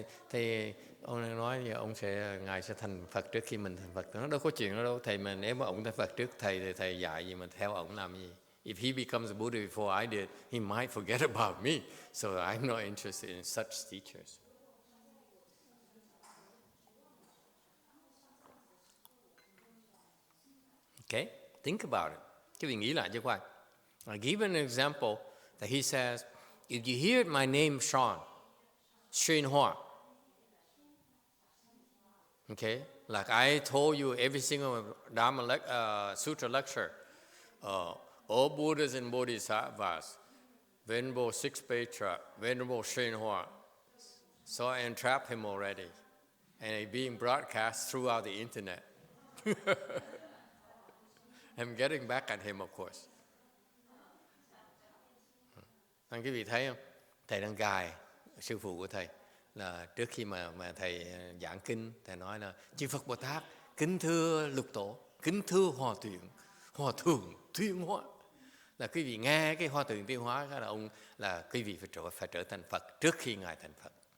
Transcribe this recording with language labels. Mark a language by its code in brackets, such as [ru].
[vi] Thì ông nói Ngài sẽ thành Phật trước khi mình thành Phật. Nó đâu có chuyện đó đâu. Thầy mà nếu mà ông thành Phật trước thầy thì thầy dạy gì mà theo ông làm gì? [en] If he becomes a Buddha before I did, he might forget about me. So I'm not interested in such teachers. Okay, think about it. [vi] Cái vị nghĩ lại cho khoan. [en] I'll give an example that he says, if you hear my name, YongHua, okay, like I told you every single Dharma Sutra lecture, all Buddhas and Bodhisattvas, Venerable Sixth Patriarch, Venerable YongHua, so I entrapped him already, and it's being broadcast throughout the internet. I'm getting back at him, of course. [vi] Anh quý vị thấy không? Thầy đang gài sư phụ của thầy là trước khi mà thầy giảng kinh, thầy nói là chư Phật Bồ Tát kính thưa lục tổ, kính thưa hòa thượng tuyên hóa. Là quý vị nghe cái hòa thượng tuyên hóa là ông là quý vị phải trở thành Phật trước khi Ngài thành Phật.